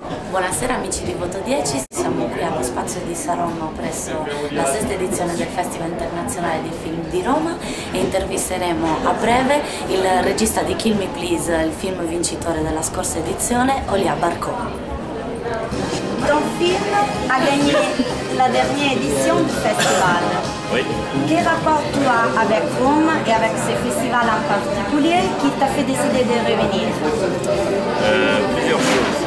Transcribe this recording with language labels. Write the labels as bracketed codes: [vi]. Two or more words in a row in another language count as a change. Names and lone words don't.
[it] Buonasera amici di Voto 10, siamo qui allo spazio di Saronno presso la sesta edizione del Festival Internazionale di Film di Roma e intervisteremo a breve il regista di Kill Me Please, il film vincitore della scorsa edizione, Olia Barkov. [fr] Ton film a gagné la dernière édition du festival. Oui. Quel rapport tu as avec Rome et avec ce festival en particulier qui t'a fait décider de revenir? Plusieurs choses.